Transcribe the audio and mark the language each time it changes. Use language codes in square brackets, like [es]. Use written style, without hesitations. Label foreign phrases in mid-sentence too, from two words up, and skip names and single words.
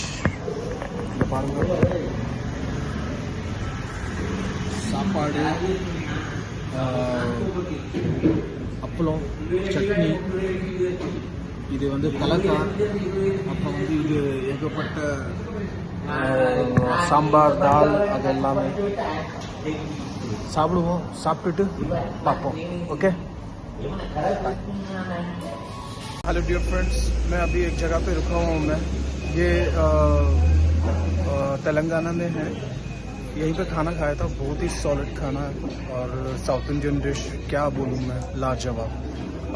[ta] இங்கே பாருங்கள், சாப்பாடு, அப்பளம், சட்னி, இது வந்து கலக்காய், அப்புறம் வந்து இது ஏகப்பட்ட சாம்பார், தால், அது எல்லாமே சாப்பிடுவோம். சாப்பிட்டுட்டு பார்ப்போம். ஓகே, [en] hello dear friends, [hi] मैं अभी एक जगह पे रुका हुआ हूँ. मैं ये तेलंगाना में है. यहीं पे खाना खाया था, बहुत ही सॉलिड खाना है और [en] South Indian dish [hi] क्या बोलूँ मैं, लाजवाब।